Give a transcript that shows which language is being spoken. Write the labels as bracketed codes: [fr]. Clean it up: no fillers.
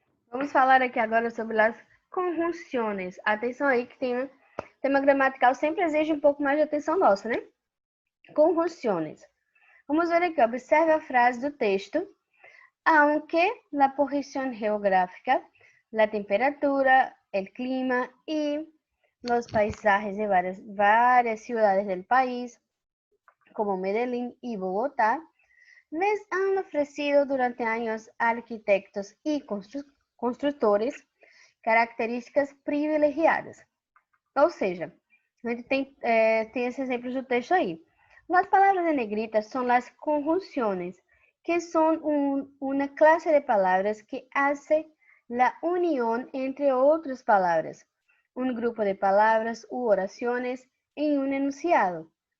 [pt] Vamos falar aqui agora sobre as conjunções. Atenção aí que tema gramatical sempre exige um pouco mais de atenção nossa, né? Conjunções. Vamos ver aqui, observe a frase do texto. [es] Aunque la posición geográfica, la temperatura, el clima y los paisajes de varias ciudades del país, como Medellín y Bogotá, les han ofrecido durante años arquitectos y constructores características privilegiadas. [pt] Ou seja, a gente tem esses exemplos do texto aí. [es] Las palabras en negrita son las conjunciones, que son una clase de palabras que hace la unión entre otras palabras, un grupo de palabras u oraciones en un enunciado.